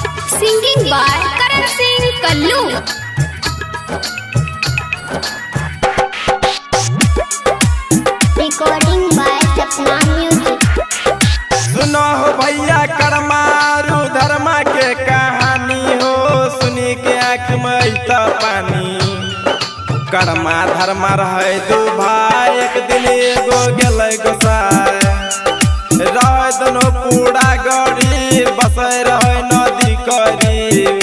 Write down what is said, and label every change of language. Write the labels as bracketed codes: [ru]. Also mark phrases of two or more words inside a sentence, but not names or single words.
[en] Singing by Karan Singh Kallu. Recording by Sapna Music. [bho] सुनो हो भैया करमारू धर्मा के कहानी हो, सुनी के आँख में तो पानी। कर्मा धर्मा रहे दो भाई, एक दिन एगो गेलै गोसाई। रहे दोनों पूरा गरीब, बसे रहे नदी करीब।